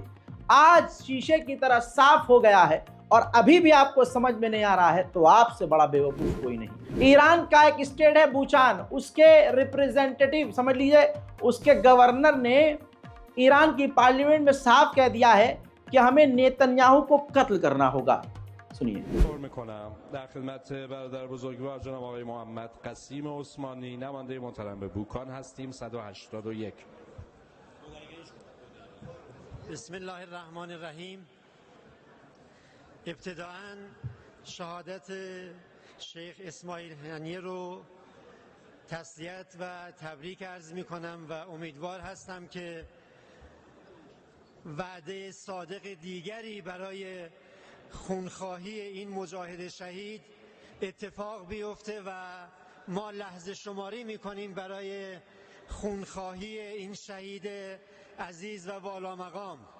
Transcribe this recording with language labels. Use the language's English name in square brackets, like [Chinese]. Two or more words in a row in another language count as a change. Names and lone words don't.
[Hindi] आज शीशे की तरह साफ हो गया है और अभी भी आपको समझ में नहीं आ रहा है तो आपसे बड़ा बेवकूफ़ कोई नहीं। ईरान का एक स्टेट है बूचान, उसके रिप्रेजेंटेटिव समझ लीजिए, उसके गवर्नर ने ईरान की पार्लियामेंट में साफ कह दिया है कि हमें नेतन्याहू को कत्ल करना होगा। सुनिए। [Persian] در خدمت برادر بزرگوار جناب آقای محمد قسیم عثمانی نماینده محترم به بوکان هستیم. 181. [Arabic] بسم الله الرحمن الرحیم. [Persian] ابتداءً شهادت شیخ اسماعیل هانیه رو تسلیت و تبریک عرض می کنم و امیدوار هستم که وعده صادق دیگری برای خونخواهی این مجاهد شهید اتفاق بیفته و ما لحظه شماری میکنیم برای خونخواهی این شهید عزیز و والا مقام.